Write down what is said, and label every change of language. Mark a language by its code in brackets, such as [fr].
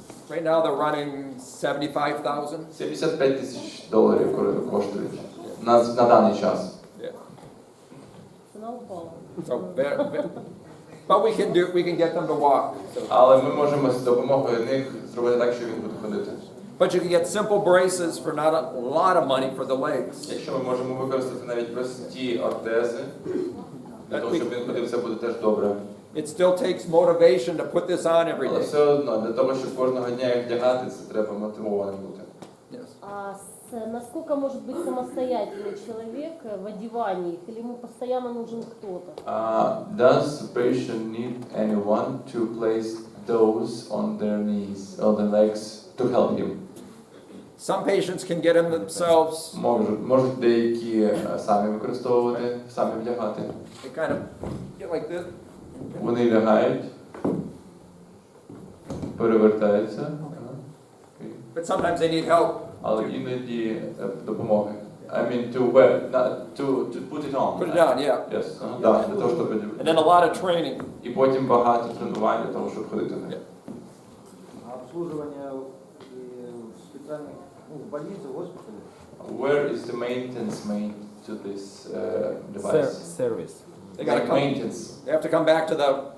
[en] Right now they're running 75,000. [uk] $75,000 коштують на даний час. [en] Yeah. [uk] Ціна упала. [en] So, but we can get them to walk. So. [uk] Але ми можемо з допомогою них зробити так, що він буде ходити. [en] But you can get simple braces for not a lot of money for the legs. [uk] Якщо ми можемо використати навіть прості ортези, для того, щоб він ходив, це буде теж добре. [en] It still takes motivation to put this on every [uk] Але [en] day. [uk] все одно, для того, щоб кожного дня їх вдягати, це треба мотивованим бути. [en] Yes. [ru] А насколько может быть самостоятельный человек в одевании их, или ему постоянно нужен кто-то? [en] Does the patient need anyone to place those on their knees or their legs to help him? Some patients can get them themselves. [uk] Можуть деякі самі використовувати, самі вдягати. [en] They kind of get like this. [uk] Вони лягають, перевертаються. [en] But sometimes they need help. [uk] Але іноді допомоги. [en] I mean to wear, to put it on. Put it down, yeah. Yes. [uk] Так, для того, щоб [en] And then a lot of training. [uk] і потім багато тренувань для того, щоб ходити. [ru] Обслуживание в специальных, в больнице, в госпитале. [en] Where is the maintenance made to this device? Service. They got to come. Maintenance. They have to come back to the